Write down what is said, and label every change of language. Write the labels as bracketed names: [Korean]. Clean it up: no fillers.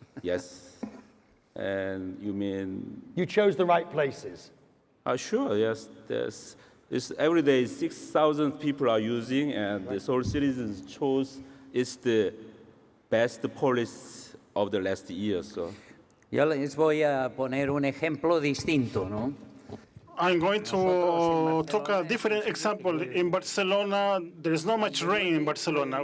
[English] Yes. And you mean? You chose the right places? Sure, yes. Every day 6,000 people are using, and the Seoul citizens chose it's the best policy of the last year. So. [Spanish] Yo les voy a poner un ejemplo distinto, ¿no? [English] I'm going to talk a different example. In Barcelona, there is not much rain in Barcelona.